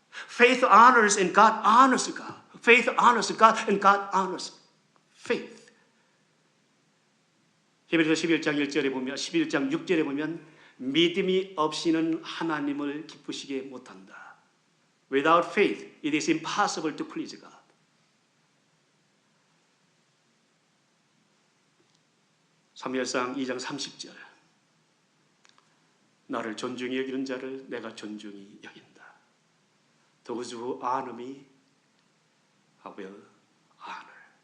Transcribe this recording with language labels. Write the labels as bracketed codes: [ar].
[en] Faith honors and God honors God. Faith honors God and God honors faith. [ko] 히브리서 11장 1절에 보면 11장 6절에 보면 믿음이 없이는 하나님을 기쁘시게 못한다. [en] Without faith, it is impossible to please God. [ko] 사무엘상 2장 30절. 나를 존중히 여기는 자를 내가 존중히 여긴다. [en] Those who honor me, I will honor.